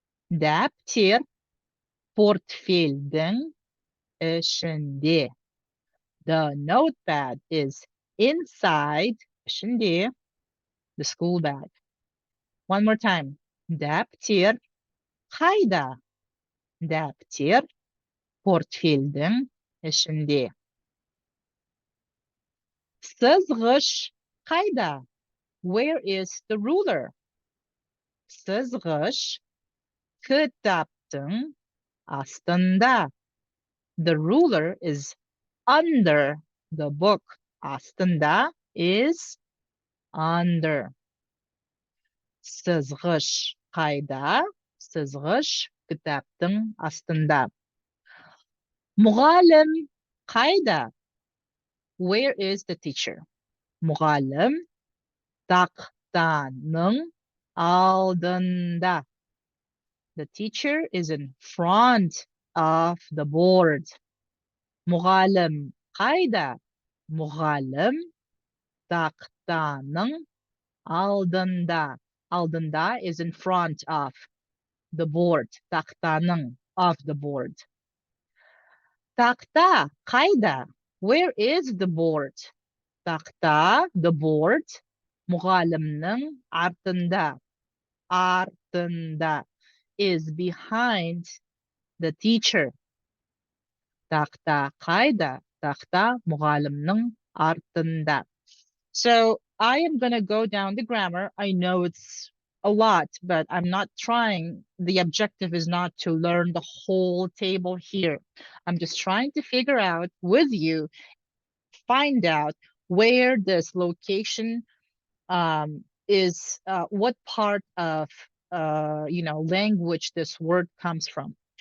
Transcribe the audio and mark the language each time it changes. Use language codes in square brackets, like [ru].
[kk] Септiктер портфельдің ішінде. [en] The notepad is inside, ішінде, the school bag. One more time. [kk] Септiктер Қайда? Септiктер портфельдің ішінде. Сызғыш Қайда? [en] Where is the ruler? [kk] Сызғыш кітаптың астында. [en] The ruler is under the book. Астында is under. [kk] Сызғыш қайда? Сызғыш кітаптың астында. Мұғалім қайда? [en] Where is the teacher? [kk] Мұғалім тақтаның алдында. [en] The teacher is in front of the board. [kk] Мұғалім қайда? Мұғалім тақтаның алдында. [en] Алдында is in front of the board. Тақтаның of the board. [kk] Тақта қайда? [en] Where is the board? [kk] Тақта, [en] the board, [kk] мұғалімнің артында. [en] Артында is behind the teacher. [kk] Тақта қайда? Тақта мұғалімнің артында. [en] So I am going to go down the grammar. I know it's a lot, but I'm not trying. The objective is not to learn the whole table here. I'm just trying to figure out with you, find out where this location is, what part of language this word comes from.